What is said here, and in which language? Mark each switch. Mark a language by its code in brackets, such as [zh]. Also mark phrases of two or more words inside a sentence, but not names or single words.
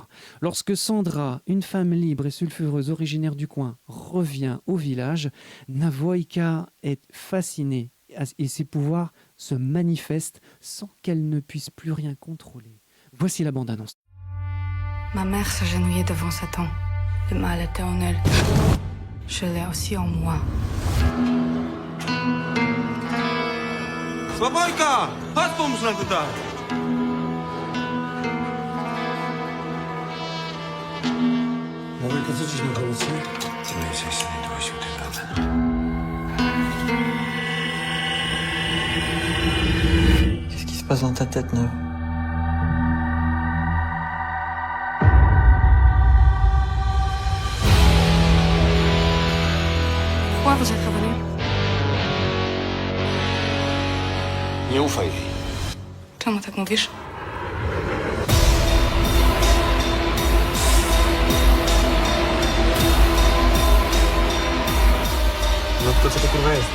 [fr] Lorsque Sandra, une femme libre et sulfureuse originaire du coin, revient au village, Navoïka est fascinée et ses pouvoirs se manifestent sans qu'elle ne puisse plus rien contrôler. Voici la bande-annonce. Ma mère s'agenouillait devant Satan, le mal éternel. Je l'ai aussi en moi. [pl] Слабойка, chodź pomóż nam tutaj. Nowelka, co dziś na kolację? [fr] Qu'est-ce qui se passe dans ta tête, Neuve? Pourquoi vous êtes revenu? [pl] Nie ufaj jej. Czemu tak mówisz? No to co to kurwa jest?